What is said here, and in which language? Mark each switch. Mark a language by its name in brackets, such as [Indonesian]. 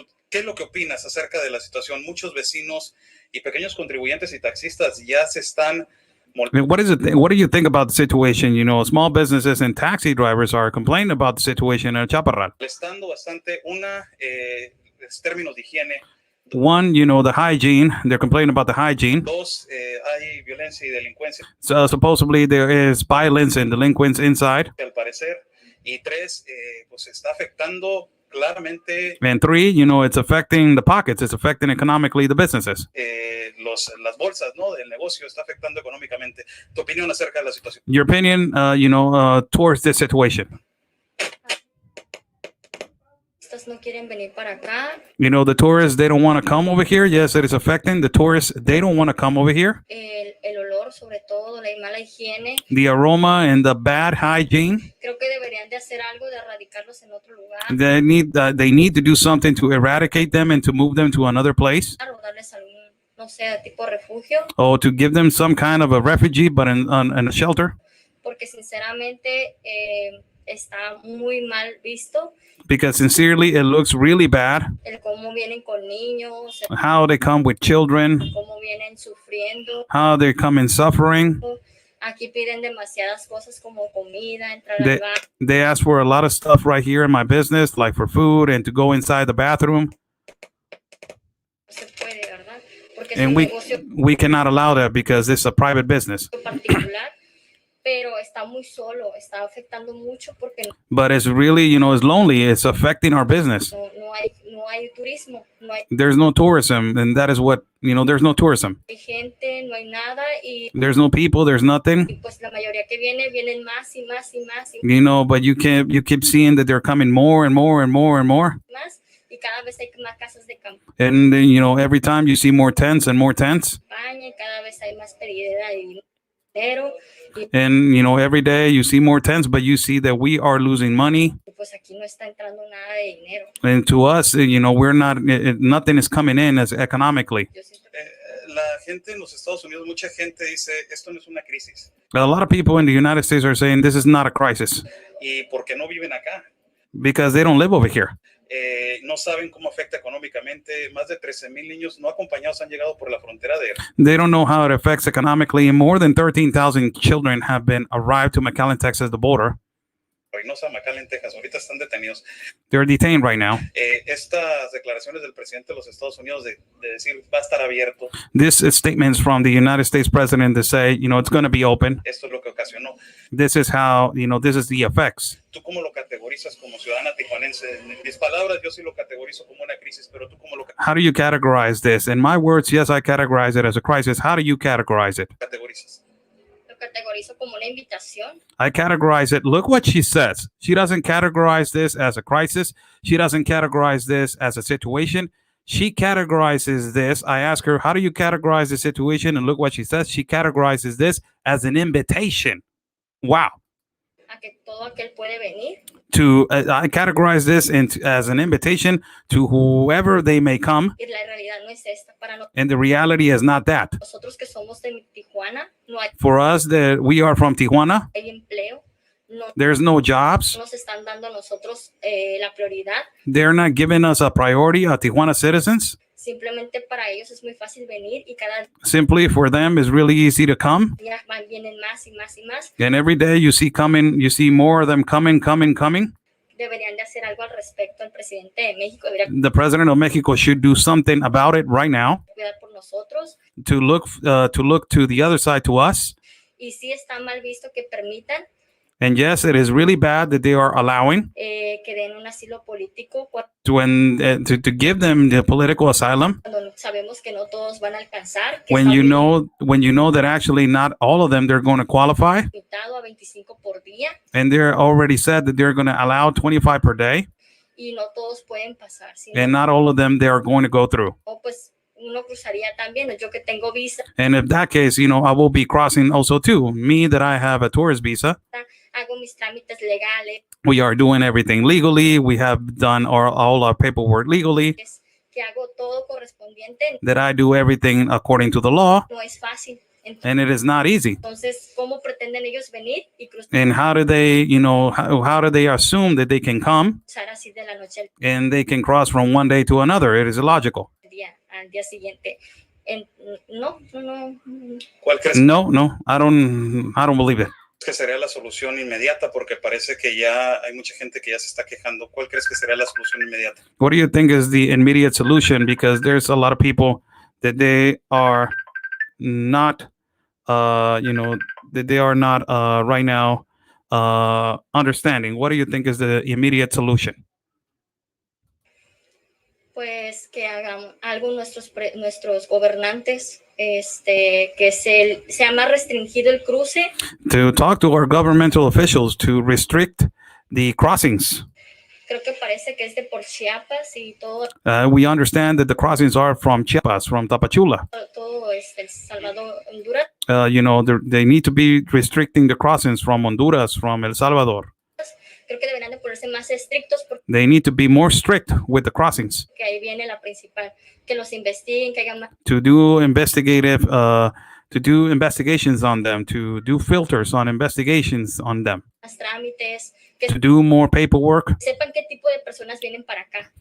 [Spanish] ¿Qué es lo que opinas acerca de la situación? Muchos vecinos y pequeños contribuyentes y taxistas ya se están... [English] What is it? What do you think about the situation? Small businesses and taxi drivers are complaining about the situation in Chaparral. [Spanish] Molestando bastante términos de higiene. [English] One, the hygiene. They're complaining about the hygiene. [Spanish] Dos, hay violencia y delincuencia. [English] So supposedly there is violence and delinquents inside. [Spanish] Al parecer. Y tres, pues está afectando claramente. [English] And three, it's affecting the pockets. It's affecting economically the businesses. [Spanish] Las bolsas, ¿no? Del negocio está afectando económicamente. Tu opinión acerca de la situación. [English] Your opinion, towards this situation. [Spanish] No quieren venir para acá. [English] The tourists, they don't want to come over here. Yes, it is affecting the tourists. They don't want to come over here. [Spanish] El olor, sobre todo, la mala higiene. [English] The aroma and the bad hygiene. [Spanish] Creo que deberían de hacer algo de erradicarlos en otro lugar. [English] They need to do something to eradicate them and to move them to another place. [Spanish] Darles algún, no sé, tipo refugio. [English] Or to give them some kind of a refugee, but in a shelter. [Spanish] Porque sinceramente está muy mal visto. [English] Because sincerely, it looks really bad. [Spanish] El cómo vienen con niños. [English] How they come with children. [Spanish] Cómo vienen sufriendo. [English] How they come in suffering. [Spanish] Aquí piden demasiadas cosas como comida, entrar al baño. [English] They ask for a lot of stuff right here in my business, like for food and to go inside the bathroom. [Spanish] No se puede, ¿verdad? Porque [English] And we cannot allow that because it's a private business. [Spanish] Particular. Pero está muy solo, está afectando mucho porque [English] but it's really, it's lonely. It's affecting our business. [Spanish] No hay turismo, [English] there's no tourism, and that is what, there's no tourism. [Spanish] Hay gente, no hay nada y [English] there's no people, there's nothing. [Spanish] Y pues la mayoría que vienen más y más y más. [English] But you keep seeing that they're coming more and more and more and more. [Spanish] Más y cada vez hay más casas de campo. [English] And every time you see more tents and more tents. [Spanish] España, cada vez hay más pérdida de dinero. [English] And, every day you see more tents, but you see that we are losing money. [Spanish] Pues aquí no está entrando nada de dinero. [English] And to us, we're not, nothing is coming in as economically. [Spanish] La gente en los Estados Unidos, mucha gente dice, esto no es una crisis. [English] A lot of people in the United States are saying this is not a crisis. [Spanish] ¿Y por qué no viven acá? [English] Because they don't live over here. [Spanish] No saben cómo afecta económicamente. Más de 13,000 niños no acompañados han llegado por la frontera de... [English] They don't know how it affects economically. More than 13,000 children have been arrived to McAllen, Texas, the border. [Spanish] Reynosa, McAllen, Texas. Ahorita están detenidos. [English] They're detained right now. [Spanish] Estas declaraciones del presidente de los Estados Unidos de decir va a estar abierto. [English] This is statements from the United States president to say, it's going to be open. [Spanish] Esto es lo que ocasionó. [English] This is how, this is the effects. [Spanish] ¿Tú cómo lo categorizas como ciudadana tijuanense? En mis palabras, yo sí lo categorizo como una crisis, pero ¿tú cómo lo [English] How do you categorize this? In my words, yes, I categorize it as a crisis. How do you categorize it? [Spanish] categorizas? Categorizo como una invitación. [English] I categorize it. Look what she says. She doesn't categorize this as a crisis. She doesn't categorize this as a situation. She categorizes this. I ask her, how do you categorize the situation? And look what she says. She categorizes this as an invitation. Wow. [Spanish] a que todo aquel puede venir. [English] I categorize this as an invitation to whoever they may come. [Spanish] Y la realidad no es esta. Para [English] And the reality is not that. [Spanish] nosotros que somos de Tijuana, no hay [English] For us, that we are from Tijuana, [Spanish] empleo. No [English] there's no jobs. [Spanish] nos están dando a nosotros la prioridad. [English] They're not giving us a priority, Tijuana citizens. [Spanish] Simplemente para ellos es muy fácil venir y cada [English] Simply for them, it's really easy to come. [Spanish] día vienen más y más y más. [English] And every day you see more of them coming. [Spanish] Deberían de hacer algo al respecto. El presidente de México debería [English] The president of Mexico should do something about it right now [Spanish] cuidar por nosotros. [English] to look to the other side, to us. [Spanish] Y sí está mal visto que permitan [English] And yes, it is really bad that they are allowing [Spanish] que den un asilo político [English] to give them the political asylum [Spanish] cuando sabemos que no todos van a alcanzar. Que [English] when [Spanish] está [English] you know that actually not all of them they're going to qualify, [Spanish] limitado a 25 por día [English] and they're already said that they're going to allow 25 per day, [Spanish] y no todos pueden pasar. Si [English] and [Spanish] no, [English] not all of them they are going to go through. [Spanish] pues uno cruzaría también. Yo que tengo visa, [English] And if that case, I will be crossing also too. Me that I have a tourist visa, [Spanish] hago mis trámites legales, [English] we are doing everything legally. We have done all our paperwork legally. [Spanish] que hago todo correspondiente. [English] That I do everything according to the law, [Spanish] No es fácil. [English] and it is not easy. [Spanish] Entonces, ¿cómo pretenden ellos venir y [English] And how do they, how do they assume that they can come [Spanish] cruzar así de la noche al [English] and they can cross from one day to another? It is illogical. [Spanish] al día siguiente? No. ¿Cuál crees [English] No, I don't believe it. [Spanish] que sería la solución inmediata? Porque parece que ya hay mucha gente que ya se está quejando. ¿Cuál crees que sería la solución inmediata? [English] What do you think is the immediate solution? Because there's a lot of people that they are not, that they are not right now understanding. What do you think is the immediate solution? [Spanish] Pues que hagan algo nuestros gobernantes, que sea más restringido el cruce. [English] To talk to our governmental officials to restrict the crossings. [Spanish] Creo que parece que es de por Chiapas y todo [English] We understand that the crossings are from Chiapas, from Tapachula. [Spanish] El Salvador, Honduras. [English] They need to be restricting the crossings from Honduras, from El Salvador. [Spanish] Creo que deberían de ponerse más estrictos porque [English] They need to be more strict with the crossings. [Spanish] ahí viene la principal, que los investiguen, que hagan más [English] To do investigations on them, to do filters on investigations on them, [Spanish] trámites, que [English] to do more paperwork, [Spanish] sepan qué tipo de personas vienen para acá,